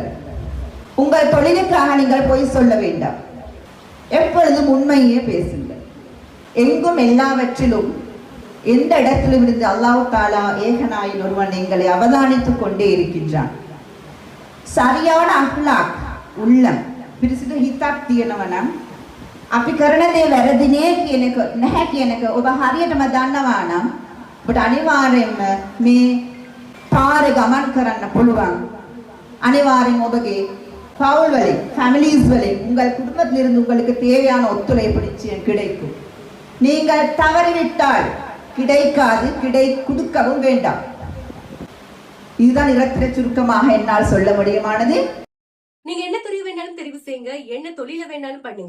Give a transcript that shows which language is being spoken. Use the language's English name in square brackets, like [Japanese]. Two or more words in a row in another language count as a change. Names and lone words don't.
[Tamil] உங்கள் தொழிலுக்காக நீங்கள் பொய் சொல்ல வேண்டாம். எப்பொழுதும் உண்மையே பேசுங்கள். எங்கும் எல்லாவற்றிலும் எந்த இடத்திலும் இருந்து அல்லாஹ் தாலா ஏகனாயின் ஒருவன் எங்களை அவதானித்துக் கொண்டே இருக்கின்றான். சரியான அஹ்லாக் உள்ளம் [Sinhala] පිරිසිදු හිතක් තියෙනවා නම් අපි කරන දේ වැරදිනේ කියන එක නැහැ කියන එක ඔබ හරියටම දන්නවා නම් ඔබට අනිවාර්යයෙන්ම මේ පාරේ ගමන් කරන්න පුළුවන්. අනිවාර්යෙන් ඔබගේ [Tamil] பவுல் வலை, ஃபேமிலிஸ் வலை, உங்கள் குடும்பத்திலிருந்து உங்களுக்கு தேவையான ஒத்துழைப்பு நிச்சயம் கிடைக்கும். நீங்கள் தவறிவிட்டால் கிடைக்காது, கொடுக்கவும் வேண்டாம். இதுதான் இரத்திர சுருக்கமாக என்னால் சொல்ல முடியுமானது. நீங்க என்ன துறை வேணாலும் தெரிவு செய்யுங்க, என்ன தொழில வேணாலும் பண்ணுங்க.